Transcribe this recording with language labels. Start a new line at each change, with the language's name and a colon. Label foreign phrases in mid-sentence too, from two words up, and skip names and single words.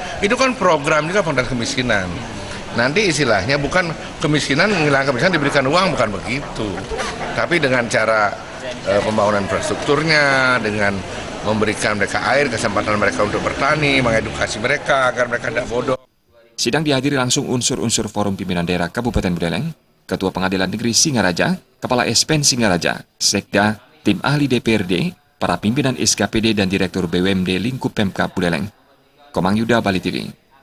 Indonesian: Itu kan program juga pengentasan kemiskinan. Nanti istilahnya bukan kemiskinan, menghilangkan kemiskinan diberikan uang, bukan begitu. Tapi dengan cara pembangunan infrastrukturnya, dengan memberikan mereka air, kesempatan mereka untuk bertani, mengedukasi mereka agar mereka tidak bodoh. Sidang dihadiri langsung unsur-unsur Forum Pimpinan Daerah Kabupaten Buleleng, Ketua Pengadilan Negeri Singaraja, Kepala Espen Singaraja, Sekda, tim ahli DPRD, para pimpinan SKPD dan Direktur BUMD lingkup Pemkab Buleleng. Komang Yuda, Bali TV.